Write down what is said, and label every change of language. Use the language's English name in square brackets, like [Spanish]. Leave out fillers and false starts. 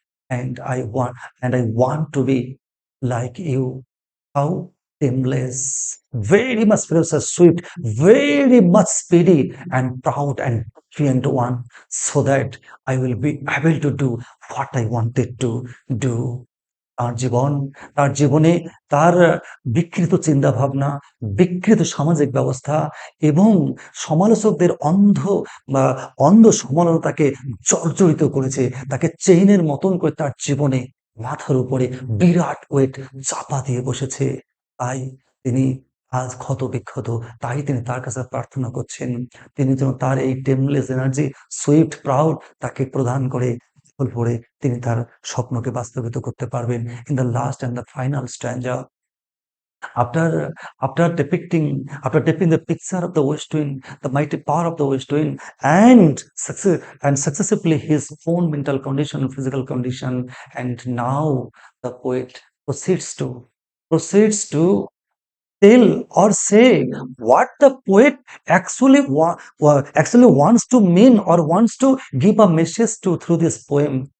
[English] And I want to be like you. How tameless, very much precious, sweet, very much speedy and proud and defiant one, so that I will be able to do what I wanted to do. [Bangla] তার জীবন, তার জীবনে তার বিকৃত চিন্তাভাবনা, বিকৃত সামাজিক ব্যবস্থা এবং সমালোচকদের বা অন্ধ সমালোচনা তাকে জর্জরিত করেছে। তাকে চেইনের মতন করে তার জীবনে মাথার উপরে বিরাট ওয়েট চাপা দিয়ে বসেছে। তাই তিনি আজ ক্ষত-বিক্ষত। তাই তিনি তার কাছে প্রার্থনা করছেন। তিনি যেন তার এই [English] timeless energy, swift proud [Bangla] তাকে প্রদান করে পরে তিনি তার স্বপ্নকে বাস্তবিত করতে পারবেন। [English] In the last and the final stanza, after depicting the picture of the west wind, the mighty power of the west wind, and successively his own mental condition, physical condition, and now the poet proceeds to tell or say what the poet actually wants to mean or wants to give a message to through this poem.